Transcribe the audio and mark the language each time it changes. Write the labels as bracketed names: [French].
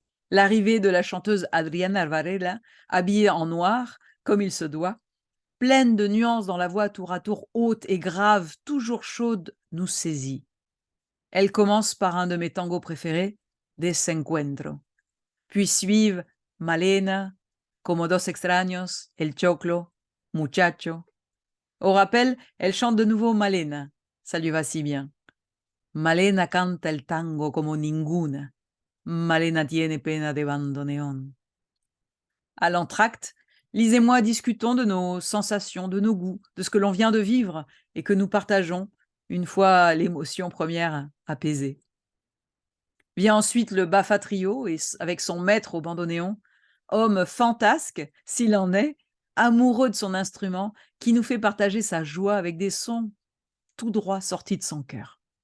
[French] L'arrivée de la chanteuse Adriana Varela, habillée en noir, comme il se doit, pleine de nuances dans la voix tour à tour haute et grave, toujours chaude, nous saisit. Elle commence par un de mes tangos préférés, Desencuentro. Puis suivent Malena, Como dos extraños, El Choclo, Muchacho. Au rappel, elle chante de nouveau Malena. Ça lui va si bien. [Spanish] Malena canta el tango como ninguna. Malena tiene pena de bandoneón. [French] À l'entracte, Lise et moi discutons de nos sensations, de nos goûts, de ce que l'on vient de vivre et que nous partageons une fois l'émotion première apaisée. Vient ensuite le Baffa Trio avec son maître au bandoneon, homme fantasque, s'il en est, amoureux de son instrument, qui nous fait partager sa joie avec des sons tout droit sortis de son cœur.